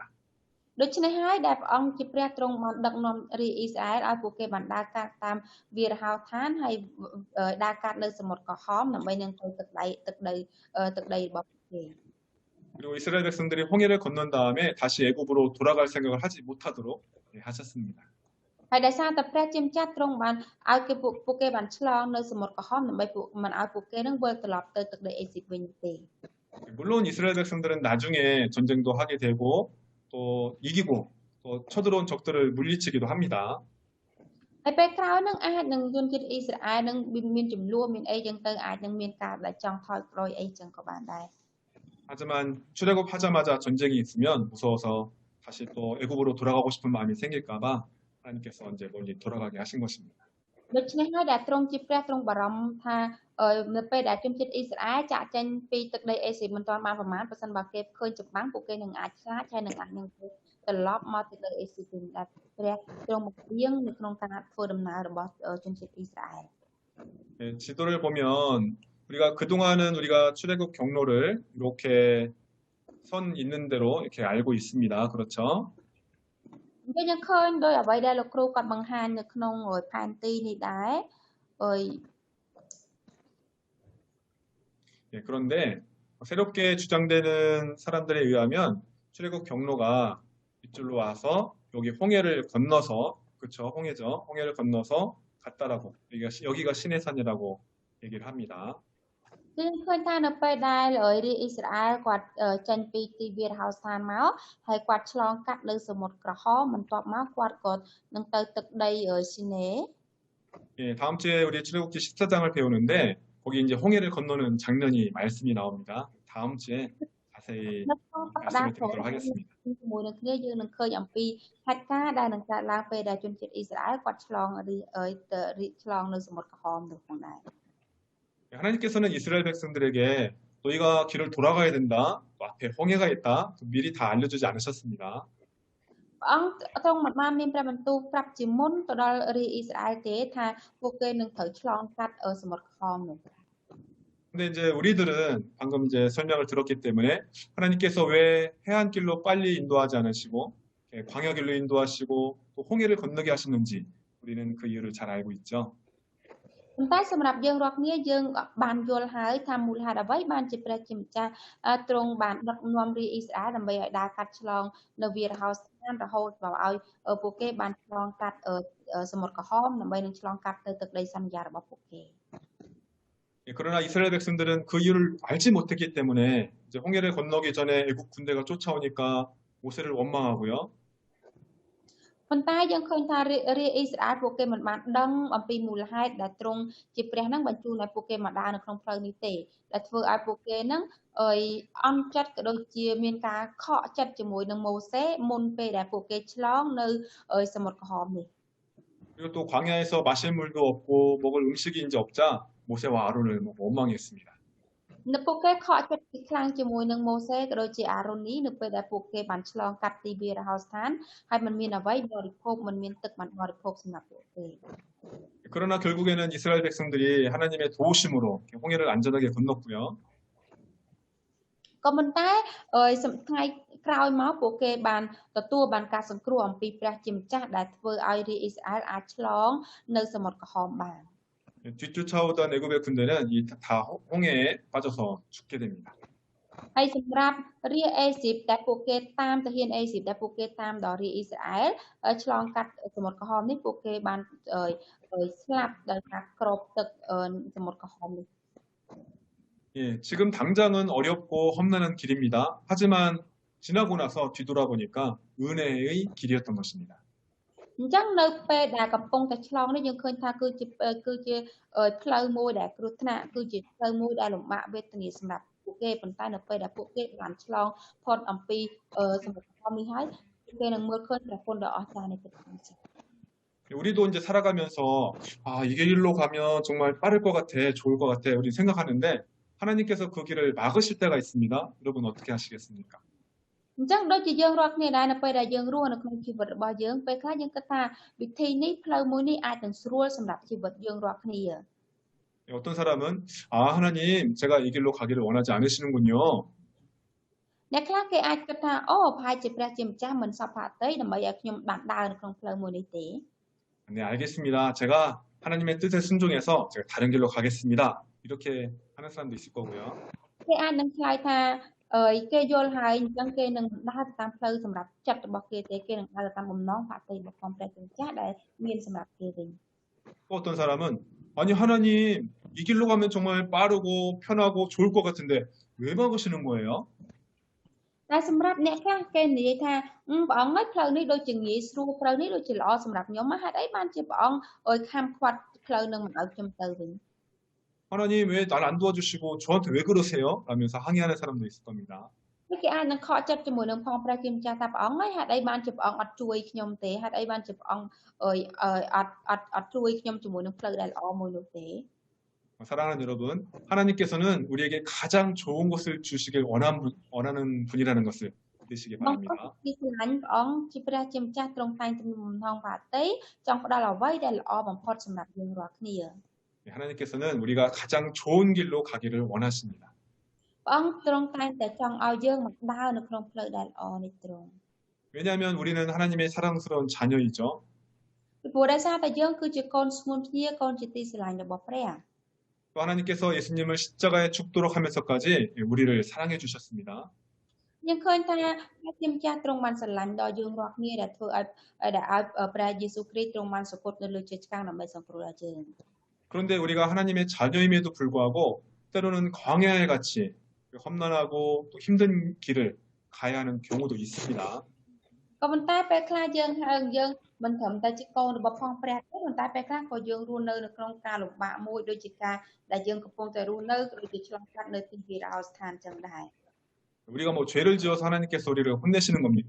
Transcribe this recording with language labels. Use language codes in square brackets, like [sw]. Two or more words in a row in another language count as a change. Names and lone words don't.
[km] ដូច្នេះហើយដែលព្រះអង្គជាព្រះទ្រង់បានដឹកនាំរាជអ៊ីស្រាអែលឲ្យពួកគេបានដើរកាត់តាមវាលហោឋានហើយដើរកាត់នៅសមុទ្រក្រហមដើម្បីនឹងទៅទឹកដីរបស់ពួកគេ [ko] 그리고 이스라엘 백성들이 홍해를 건넌 다음에 다시 애굽으로 돌아갈 생각을 하지 못하도록 하셨습니다. [km] ហើយដោយសារតែព្រះជាម្ចាស់ទ្រង់បានឲ្យគេពួកគេបានឆ្លងនៅសមុទ្រក្រហមដើម្បីមិនឲ្យពួកគេនឹងវិលត្រឡប់ទៅទឹកដីអេស៊ីបវិញទេ [ko] 물론 이스라엘 백성들은 나중에 전쟁도 하게 되고 또 이기고 또 쳐들어온 적들을 물리치기도 합니다. [km] ហើយពេលក្រោយនឹងអាចនឹងជនជាតិអ៊ីស្រាអែលនឹងមានចំនួនមានអីចឹងទៅអាចនឹងមានការដែលចង់ថយក្រោយអីចឹងក៏បានដែរ [ko] 하지만 출애굽하자마자 전쟁이 있으면 무서워서 다시 또 애굽으로 돌아가고 싶은 마음이 생길까봐 하나님께서 이제 멀리 돌아가게 하신 것입니다. [km] ដូច្នេះហើយដែលទ្រង់ជាព្រះទ្រង់បារម្ភថានៅពេលដែលជនជាតិអ៊ីស្រាអែលចាក់ចេញពីទឹកដីអេស៊ីបមិនទាន់បានប្រមាណបើសិនបើគេឃើញចម្បាំងពួកគេនឹងអាចខ្លាចហើយនឹងអាចនឹងត្រឡប់មកទឹកដីអេស៊ីបវិញដែលព្រះទ្រង់បង្រៀងនៅក្នុងការធ្វើដំណើររបស់ជនជាតិអ៊ីស្រាអែល [ko] 네, 지도를 보면 우리가 그동안은 우리가 출애굽 경로를 이렇게 선 있는 대로 이렇게 알고 있습니다. 그렇죠? [km] គេយើងឃើញដោយអ្វីដែលលោកគ្រូគាត់បង្ហាញនៅក្នុងផែនទីនេះដែរអើយ [ko] 예, 그런데 새롭게 주장되는 사람들에 의하면 출애굽 경로가 이쪽으로 와서 여기 홍해를 건너서 그렇죠? 홍해죠. 홍해를 건너서 갔다라고 여기가 시내산이라고 얘기를 합니다. [km] គឺឃើញថានៅពេលដែលរាជអ៊ីស្រាអែលគាត់ចេញពីទីវាលហោស្ថានមកហើយគាត់ឆ្លងកាត់លើសមុទ្រក្រហមបន្ទាប់មកគាត់ក៏នឹងទៅទឹកដីស៊ីណេ [ko] 예, 다음 주에 우리 출애굽기 14장을 배우는데 거기 이제 홍해를 건너는 장면이 말씀이 나옵니다. 다음 주에 자세히 [km] នៅក្នុងបកដា [ko] 말씀을 드리도록 하겠습니다. [km] ជាមួយនឹងគ្នាយើងនឹងឃើញអំពីហេតុការណ៍ដែលនឹងកើតឡើងពេលដែលជនជាតិអ៊ីស្រាអែលគាត់ឆ្លងឆ្លងនៅសមុទ្រក្រហមនោះផងដែរ [ko] 하나님께서는 이스라엘 백성들에게 너희가 길을 돌아가야 된다. 또 앞에 홍해가 있다. 미리 다 알려주지 않으셨습니다. [km] ព្រះអង្គទ្រង់មិនបានមានព្រះបន្ទូលប្រាប់ជាមុនទៅដល់រាជអ៊ីស្រាអែលទេថាពួកគេនឹងត្រូវឆ្លងកាត់សមុទ្រក្រហមនោះ [ko] 근데 이제 우리들은 방금 이제 설명을 들었기 때문에 하나님께서 왜 해안길로 빨리 인도하지 않으시고 광야길로 인도하시고 또 홍해를 건너게 하시는지 우리는 그 이유를 잘 알고 있죠. [km] ប៉ុន្តែសម្រាប់យើងរាល់គ្នាយើងបានយល់ហើយថាមូលហេតុអ្វីបានជាព្រះជាម្ចាស់ទ្រង់បានដឹកនាំរាជអ៊ីស្រាអែលដើម្បីឲ្យដើរកាត់ឆ្លងនៅវាលហោស្ថានរហូតដល់ឲ្យពួកគេបានឆ្លងកាត់សមុទ្រក្រហមដើម្បីនឹងឆ្លងកាត់ទៅទឹកដីសន្យារបស់ពួកគេ [ko] 그러나 이스라엘 백성들은 그 이유를 알지 못했기 때문에 이제 홍해를 건너기 전에 애국 군대가 쫓아오니까 모세를 원망하고요. [km] ប៉ុន្តែយើងឃើញថារាជអ៊ីស្រាអែលពួកគេមិនបានដឹងអំពីមូលហេតុដែលទ្រង់ជាព្រះនឹងបញ្ជូនឲ្យពួកគេមកដើរនៅក្នុងផ្លូវនេះទេដែលធ្វើឲ្យពួកគេនឹងអន់ចិត្តក៏ដូចជាមានការខកចិត្តជាមួយនឹងម៉ូសេមុនពេលដែលពួកគេឆ្លងនៅសមុទ្រក្រហមនេះ [ko] 그리고 또 광야에서 마실 물도 없고 먹을 음식이 이제 없자 모세와 아론을 원망했습니다. [km] នៅពួកគេខកចិត្តខ្លាំងជាមួយនឹងម៉ូសេក៏ដូចជាអារ៉ូនីនៅពេលដែលពួកគេបានឆ្លងកាត់ទីវាលហោស្ថានហើយមិនមានអ្វីបរិភោគមិនមានទឹកបានបរិភោគសម្រាប់ពួកគេ [ko] 그러나 결국에는 이스라엘 백성들이 하나님의 도우심으로 홍해를 안전하게 건넜고요. [km] ក៏ប៉ុន្តែថ្ងៃក្រោយមកពួកគេបានទទួលបានការសង្គ្រោះអំពីព្រះជាម្ចាស់ដែលធ្វើឲ្យរាជអ៊ីស្រាអែលអាចឆ្លងនៅសមុទ្រក្រហមបាន [ko] 뒤쫓아오던 애굽의 군대는 다 홍해에 빠져서 죽게 됩니다. [km] ហើយសម្រាប់រាជអេស៊ីបដែលពួកគេតាមទាហានអេស៊ីបដែលពួកគេតាមដល់រាជអ៊ីស្រាអែលឆ្លងកាត់សមុទ្រក្រហមនេះពួកគេបានស្លាប់ដោយការគ្របទឹកសមុទ្រក្រហមនេះ [ko] 예, 지금 당장은 어렵고 험난한 길입니다. 하지만 지나고 나서 뒤돌아보니까 은혜의 길이었던 것입니다. [km] អញ្ចឹងនៅពេលដែលកំពុងតែឆ្លងនេះយើងឃើញថាគឺជាផ្លូវមួយដែលគ្រោះថ្នាក់គឺជាផ្លូវមួយដែលលំបាកវេទនាសម្រាប់ពួកគេប៉ុន្តែនៅពេលដែលពួកគេបានឆ្លងផុតអំពីសមុទ្រក្រហមនេះហើយពួកគេនឹងមើលឃើញព្រះគុណដ៏អស្ចារ្យនៃព្រះអង្គ [ko] 우리도 이제 살아가면서 아, 이 길로 가면 정말 빠를 것 같아, 좋을 것 같아, 우리 생각하는데 하나님께서 그 길을 막으실 때가 있습니다. 여러분 어떻게 하시겠습니까? [km] អញ្ចឹងដូចជាយើងរាល់គ្នាដែរនៅពេលដែលយើងរស់នៅក្នុងជីវិតរបស់យើងពេលខ្លះយើងគិតថាវិធីនេះផ្លូវមួយនេះអាចនឹងស្រួលសម្រាប់ជីវិតយើងរាល់គ្នា [ko] 어떤 사람은 아, 하나님, 제가 이 길로 가기를 원하지 않으시는군요. [km] អ្នកខ្លះគេអាចគិតថាអូប្រហែលជាព្រះជាម្ចាស់មិនសប្បាយទេដើម្បីឲ្យខ្ញុំបានដើរនៅក្នុងផ្លូវមួយនេះទេ [ko] 네, 알겠습니다. 제가 하나님의 뜻에 순종해서 제가 다른 길로 가겠습니다. 이렇게 하는 사람도 있을 거고요. [km] គេអាចនឹងឆ្លើយថាគេយល់ហើយអញ្ចឹងគេនឹងដើរទៅតាមផ្លូវសម្រាប់ចិត្តរបស់គេទេគេនឹងដើរទៅតាមបំណងផាតីរបស់ព្រះជាម្ចាស់ដែលមានសម្រាប់គេវិញ [ko] 또 어떤 사람은 아니 하나님 이 길로 가면 정말 빠르고 편하고 좋을 것 같은데 왜 막으시는 거예요? [km] តែសម្រាប់អ្នកខ្លះគេនិយាយថាព្រះអង្គឲ្យផ្លូវនេះដូចជាងាយស្រួលផ្លូវនេះដូចជាល្អសម្រាប់ខ្ញុំហេតុអីបានជាព្រះអង្គឲ្យខំខ្វាត់ផ្លូវនឹងមិនឲ្យខ្ញុំទៅវិញ [ko] 하나님 왜 날 안 도와주시고 저한테 왜 그러세요? 라면서 항의하는 사람도 있을 겁니다. [km] គេអាចនឹងខកចិត្តជាមួយនឹងផងព្រះជាម្ចាស់ថាព្រះអង្គហើយហេតុអីបានជាព្រះអង្គអត់ជួយខ្ញុំទេហេតុអីបានជាព្រះអង្គអត់ជួយខ្ញុំជាមួយនឹងផ្លូវដែលល្អមួយនោះទេ [ko] 사랑하는 여러분, 하나님께서는 우리에게 가장 좋은 것을 주시길 원하는 분이라는 것을 믿으시기 [km] បងប្អូន [ko] 바랍니다. [km] ទីស្រឡាញ់ព្រះអង្គជាព្រះជាម្ចាស់ទ្រង់តែងតែមានបំណងផាតីចង់ផ្ដល់អ្វីដែលល្អបំផុតសម្រាប់យើងរាល់គ្នា [ko] 네, 하나님께서는 우리가 가장 좋은 길로 가기를 원하십니다. [km] ព្រះអង្គទ្រង់តែងតែចង់ឲ្យយើងមកដើរនៅក្នុងផ្លូវដែលល្អនេះទ្រង់ [ko] 왜냐하면 우리는 하나님의 사랑스러운 자녀이죠. [km] ពីព្រោះដោយសារតែយើងគឺជាកូនស្ងួនភ្នាកូនជាទីស្រឡាញ់របស់ព្រះ [ko] 또 하나님께서 예수님을 십자가에 죽도록 하면서까지 우리를 사랑해 주셨습니다. [km] យើងឃើញថាព្រះជាម្ចាស់ទ្រង់បានស្រឡាញ់ដល់យើងរាល់គ្នាដែលធ្វើឲ្យព្រះយេស៊ូវគ្រីស្ទទ្រង់បានសគត់នៅលើជាឆ្កាងដើម្បីសង្គ្រោះដល់យើង [ko] 그런데 우리가 하나님의 자녀임에도 불구하고 때로는 광야에 같이 험난하고 또 힘든 길을 가야 하는 경우도 있습니다. [km] ក៏ប៉ុន្តែពេលខ្លះយើងមិនត្រឹមតែជាកូនរបស់ផងព្រះទេប៉ុន្តែពេលខ្លះក៏យើងរស់នៅក្នុងការលំបាកមួយដូចជាការដែលយើងកំពុងតែរស់នៅដូចជាឆ្លងកាត់នៅទីវារោស្ថានចឹងដែរ [ko] 우리가 뭐 죄를 지어서 하나님께서 우리를 혼내시는 겁니까?